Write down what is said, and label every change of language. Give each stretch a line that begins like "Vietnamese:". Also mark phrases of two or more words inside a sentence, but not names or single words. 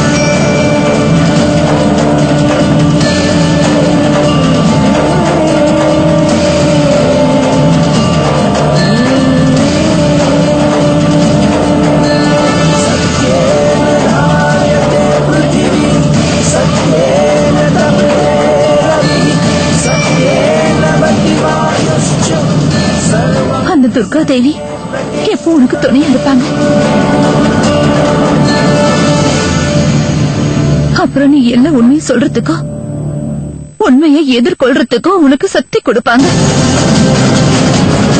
Sanskrit: सत्येन धार्यते पृथिवी सत्येन तपते रविः सत्येन वतिवायुश्च सर्वं.
Tamil: அந்த துர்கா தேவி எப்போ உனக்கு துணையா இருப்பாங்க. அப்புறம் நீ எல்லாம் உண்மையை சொல்றதுக்கோ உண்மையை எதிர்கொள்றதுக்கோ உனக்கு சக்தி கொடுப்பாங்க.